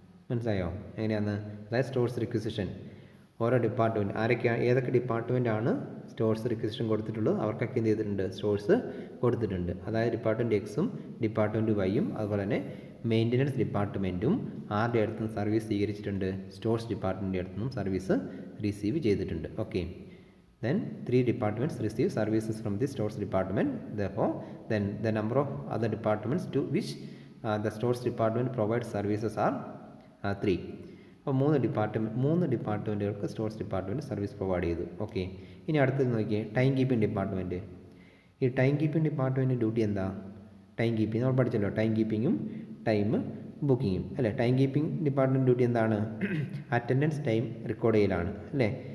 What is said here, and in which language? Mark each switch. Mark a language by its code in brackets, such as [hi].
[ml] മനസ്സിലായോ എങ്ങനെയാണെന്ന്? അതായത് സ്റ്റോഴ്സ് റിക്വസിഷൻ ഓരോ ഡിപ്പാർട്ട്മെൻറ്റ് ഏതൊക്കെ ഡിപ്പാർട്ട്മെൻറ്റാണ് സ്റ്റോഴ്സ് റിക്വസിഷൻ കൊടുത്തിട്ടുള്ളത് അവർക്കൊക്കെ എന്ത് ചെയ്തിട്ടുണ്ട്, സ്റ്റോഴ്സ് കൊടുത്തിട്ടുണ്ട്. അതായത് ഡിപ്പാർട്ട്മെൻറ്റ് എക്സും ഡിപ്പാർട്ട്മെൻറ്റ് വൈയും അതുപോലെ തന്നെ മെയിൻ്റനൻസ് ഡിപ്പാർട്ട്മെൻറ്റും ആരുടെ അടുത്തുനിന്ന് സർവീസ് സ്വീകരിച്ചിട്ടുണ്ട്, സ്റ്റോഴ്സ് ഡിപ്പാർട്ട്മെൻറ്റിൻ്റെ അടുത്തുനിന്നും സർവീസ് റിസീവ് ചെയ്തിട്ടുണ്ട്. [en] Okay, then 3 departments receive services from the stores department. Therefore then the number of other departments to which the stores department provides services are 3. [ml] അപ്പോൾ 3 ഡിപ്പാർട്ട്മെൻറ്റുകൾക്ക് stores department service provide ചെയ്തു. Okay, ഇനി അടുത്തത് നോക്കിയേ, time keeping department. ഈ time keeping department duty എന്താ? Time keeping നമ്മൾ പഠിച്ചല്ലോ, time കീപ്പിങ്ങും time ബുക്കിങ്ങും അല്ലേ. Time keeping department duty എന്താണ്? അറ്റൻഡൻസ് ടൈം റെക്കോർഡ് ചെയ്യലാണ് അല്ലേ.